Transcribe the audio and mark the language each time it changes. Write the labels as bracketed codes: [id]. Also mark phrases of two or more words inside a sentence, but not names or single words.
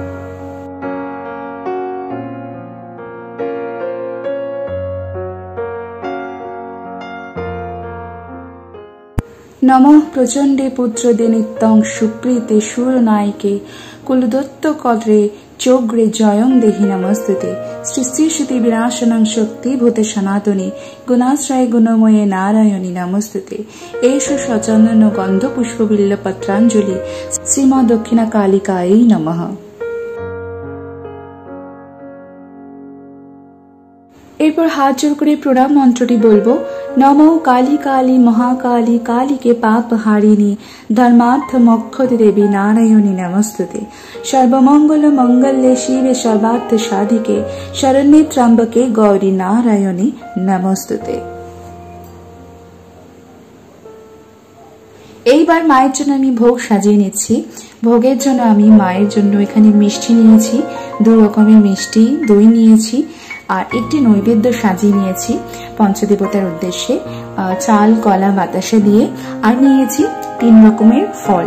[sa] नमः प्रचंडे पुत्रदे नित्यं सुप्रीते सुरनायिके कुलदत्त कद्रे चोग्रे जयं देहि नमस्ते श्री श्री श्रुति विनाशनं शक्ति भूते सनातनी गुणाश्रय गुणमये नारायणी नमस्ते एष सचन्दन गंध पुष्प बिल्लपत्राञ्जलि श्रीमा दक्षिणा कालिकायै नमः। [bn] এরপর হাত জোর করে প্রণাম মন্ত্রটি বলবো [sa] নমো কালী কালী মহাকালী কালীকে পাপ হারিণী ধর্মার্থ মোক্ষ দেবী নারায়ণী নমস্তুতে সর্বমঙ্গল মঙ্গলে শিবে সর্বার্থ সাধিকে শরণ্যে ত্র্যম্বকে গৌরী নারায়ণী নমস্তুতে। [bn] এইবার মায়ের জন্য আমি ভোগ সাজিয়ে নিচ্ছি। ভোগের জন্য আমি মায়ের জন্য এখানে মিষ্টি নিয়েছি, 2 রকমের মিষ্টি, দই নিয়েছি আর একটি নৈবেদ্য সাজিয়ে নিয়েছি পঞ্চদেবতার উদ্দেশ্যে চাল কলা বাতাসা দিয়ে, আর নিয়েছি 3 রকমের ফল।